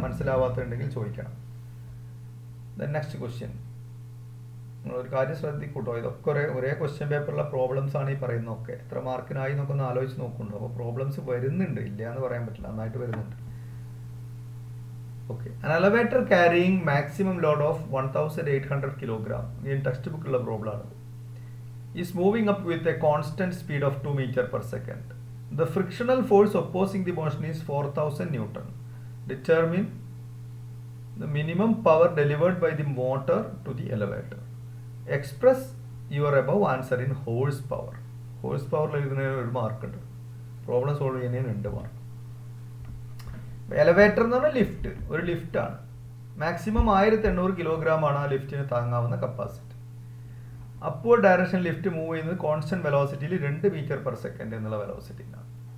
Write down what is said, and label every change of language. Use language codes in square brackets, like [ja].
[ml] മനസ്സിലാവാത്തുണ്ടെങ്കിൽ ചോദിക്കണം. Next question, നിങ്ങളൊരു കാര്യം ശ്രദ്ധിക്കൂട്ടോ. ഇതൊക്കെ ഒരേ ക്വസ്റ്റ്യൻ പേപ്പറിലെ പ്രോബ്ലംസ് ആണ് ഈ പറയുന്നതൊക്കെ. എത്ര മാർക്കിനായി എന്നൊക്കെ ഒന്ന് ആലോചിച്ച് നോക്കുന്നുണ്ടോ? അപ്പോൾ പ്രോബ്ലംസ് വരുന്നുണ്ട്, ഇല്ല എന്ന് പറയാൻ പറ്റില്ല, നന്നായിട്ട് വരുന്നുണ്ട്. [en] Okay, an elevator carrying maximum load of 1800 kg in textbook [ml] ഉള്ള പ്രോബ്ലം ആണ്. [en] is moving up with a constant speed of 2 meter per second. The frictional force opposing the motion is 4000 Newton. Determine the minimum power delivered by the motor to the elevator. Express your above answer in horsepower. [ml] Horsepower എഴുതുന്നതിന് ഒരു mark ഉണ്ട്. Problem solve ചെയ്യുന്നതിന് 2 mark. Elevator എന്ന് പറഞ്ഞാൽ lift, ഒരു ലിഫ്റ്റാണ്. Maximum 1800 kilogram ആണ് ആ ലിഫ്റ്റിന് താങ്ങാവുന്ന capacity. Upward direction lift move ചെയ്യുന്നത് കോൺസ്റ്റന്റ് വെലോസിറ്റിയിൽ 2 മീറ്റർ പെർ സെക്കൻഡ് എന്നുള്ള വെലോസിറ്റിയിലാണ്.